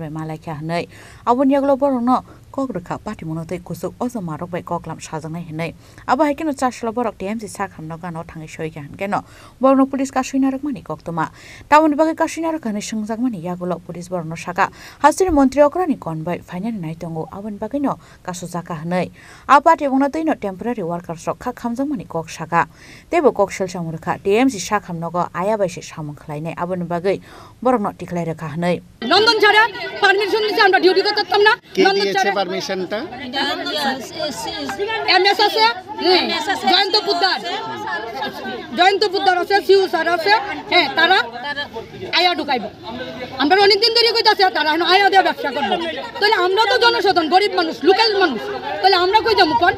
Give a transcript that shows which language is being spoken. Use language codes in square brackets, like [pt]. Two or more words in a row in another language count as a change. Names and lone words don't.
[trp] bai malaikha henai abon yagulo borokno kok rekha party mungnoti kusuk ojo marok bai koklam sajangnai henai abo haikeno charshlo borok TMC sakhamno gano thangai soiga hankeno borokno police kasina rok mani koktoma tamoni bagai kasina rok hanai sungjak mani yagulo police borokno saka hasini mantri okrani konbai finally naitongo abon bagino kasujaka henai party mungnoti no [en] temporary workers [trp] rok kha khamjangmani kok saka tebo kok sel samurkha TMC sakhamnogo aya baise samung khlainai aboni bagai borokno tiklai rakha hanai [bn] নন্দন ছাড়া পারমিশন নিছে আমরা ডিউটি করতাম না নন্দন ছাড়া পারমিশনটা এমএস আছে জয়ন্ত পুদ্দার আছে সিউ স্যার আছে হ্যাঁ তারা আয়া ঢুকাইব আমরা অনেক দিন ধরে কইতাছি তারা আয়া দিয়ে ব্যবসা করব তাহলে আমরা তো জনসাধারণ গরিব মানুষ লোকাল মানুষ তাহলে আমরা কই যাবো কোন